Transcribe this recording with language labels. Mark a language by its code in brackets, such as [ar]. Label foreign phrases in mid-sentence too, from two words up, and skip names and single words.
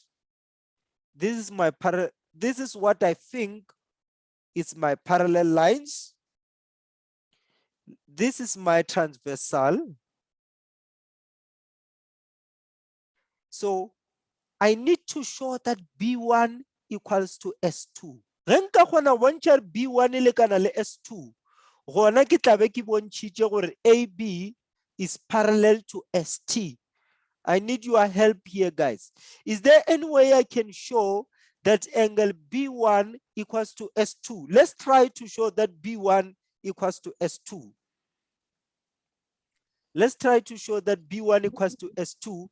[en] This is what I think is my parallel lines. This is my transversal. So I need to show that B1 equals to S2. [nso] Renka khona bontsha B1 le kana le S2. Gona ke tlabe ke bontshitse gore AB [en] is parallel to ST. I need your help here, guys. Is there any way I can show that angle B1 equals to S2? Let's try to show that B1 equals to S2. Let's try to show that B1 equals to S2.